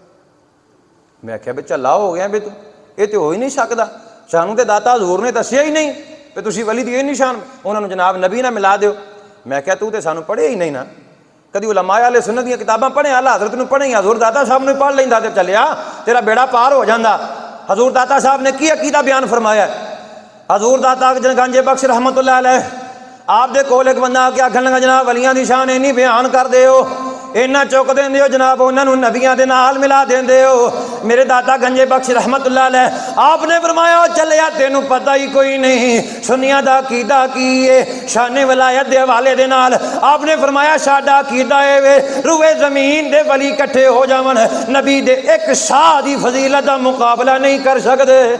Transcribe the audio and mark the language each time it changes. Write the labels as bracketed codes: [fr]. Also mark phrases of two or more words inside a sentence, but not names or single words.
[pa] ਮੈਂ ਆਖਿਆ ਵੀ ਝੱਲਾ ਹੋ ਗਿਆ ਵੀ ਤੂੰ ਇਹ ਤਾਂ ਹੋ ਹੀ ਨਹੀਂ ਸਕਦਾ, ਸਾਨੂੰ ਤਾਂ ਦਾਤਾ ਹਜ਼ੂਰ ਨੇ ਦੱਸਿਆ ਹੀ ਨਹੀਂ ਵੀ ਤੁਸੀਂ ਵਲੀ ਦੀ ਇਹ ਨਿਸ਼ਾਨ ਉਨ੍ਹਾਂ ਨੇ ਜਨਾਬ ਨਬੀ ਨਾਲ ਮਿਲਾ ਦਿਓ। ਮੈਂ ਕਿਹਾ ਤੂੰ ਤਾਂ ਸਾਨੂੰ ਪੜ੍ਹੇ ਹੀ ਨਹੀਂ ਨਾ, ਕਦੀ ਉਲਮਾਏ ਅਹਲੇ ਸੁੰਨਤ ਦੀ ਕਿਤਾਬਾਂ ਪੜ੍ਹੇ ਆਲਾ ਹਜ਼ਰਤ ਨੂੰ ਪੜ੍ਹੇ ਹਜ਼ੂਰ ਦਾਤਾ ਸਾਹਿਬ ਨੇ ਪੜ੍ਹ ਲੈਂਦਾ ਤੇ ਚੱਲਿਆ ਤੇਰਾ ਬੇੜਾ ਪਾਰ ਹੋ ਜਾਂਦਾ। ਹਜ਼ੂਰ ਦਾਤਾ ਸਾਹਿਬ ਨੇ ਕੀ ਅਕੀਦਾ ਬਿਆਨ ਫ਼ਰਮਾਇਆ? ਹਜ਼ੂਰ ਦਾਤਾ ਗੰਜ ਬਖ਼ਸ਼ [ar] رحمة الله عليه [pa] ਆਪ ਦੇ ਕੋਲ ਇੱਕ ਬੰਦਾ ਆ ਕੇ ਆਖਣ ਲੱਗਾ ਜਨਾਬ ਵਲੀਆਂ ਦੀ ਸ਼ਾਨ ਇੰਨੀ ਬਿਆਨ ਕਰ ਦੇ ਹੋ, ਇੰਨਾ ਚੁੱਕ ਦਿੰਦੇ ਹੋ ਜਨਾਬ ਉਨ੍ਹਾਂ ਨੂੰ ਨਬੀਆਂ ਦੇ ਨਾਲ ਮਿਲਾ ਦਿੰਦੇ ਹੋ। ਮੇਰੇ ਦਾਤਾ ਗੰਜ ਬਖ਼ਸ਼ [ar] رحمة الله عليه [pa] ਆਪ ਨੇ ਫ਼ਰਮਾਇਆ ਚੱਲਿਆ ਤੈਨੂੰ ਪਤਾ ਹੀ ਕੋਈ ਨਹੀਂ ਸੁੰਨੀਆਂ ਦਾ ਅਕੀਦਾ ਕੀ ਹੈ ਸ਼ਾਨੇ ਵਲਾਇਤ ਦੇ ਹਵਾਲੇ ਦੇ ਨਾਲ। ਆਪ ਨੇ ਫ਼ਰਮਾਇਆ ਸਾਡਾ ਅਕੀਦਾ ਹੈ ਵੇ ਰੂਏ ਜ਼ਮੀਨ ਦੇ ਵਲੀ ਇਕੱਠੇ ਹੋ ਜਾਵਣ ਨਬੀ ਦੇ ਇੱਕ ਸ਼ਾਹ ਦੀ ਫ਼ਜ਼ੀਲਤ ਦਾ ਮੁਕਾਬਲਾ ਨਹੀਂ ਕਰ ਸਕਦੇ।